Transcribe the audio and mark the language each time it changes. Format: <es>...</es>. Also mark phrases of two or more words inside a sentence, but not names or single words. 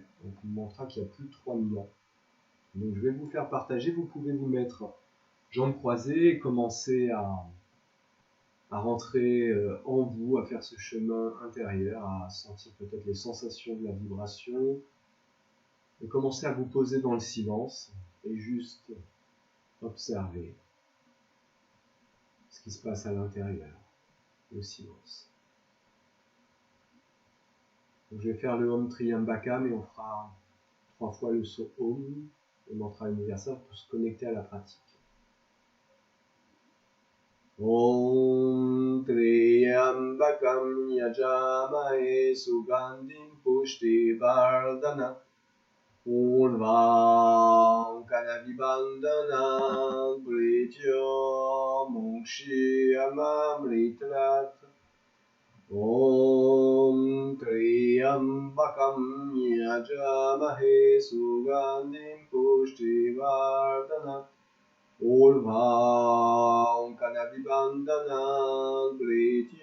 <fr>Donc un mantra qui a plus de 3000 ans. Donc je vais vous faire partager, vous pouvez vous mettre jambes croisées et commencer à rentrer en vous, à faire ce chemin intérieur, à sentir peut-être les sensations de la vibration, et commencer à vous poser dans le silence et juste observer ce qui se passe à l'intérieur, le silence. Donc je vais faire le Om Triyambakam et on fera 3 fois le son Om, le mantra universel, pour se connecter à la pratique.</fr> <sa>Om Triyambakam Yajamahe Sugandhim Pushtivardhanam Urvam Kanavibandhanam Prityo Mokshiyamamritrat Om Triyambakam Yajamahe Sugandhim Pushtivardhanam Urvam Kanavibandhanam</sa>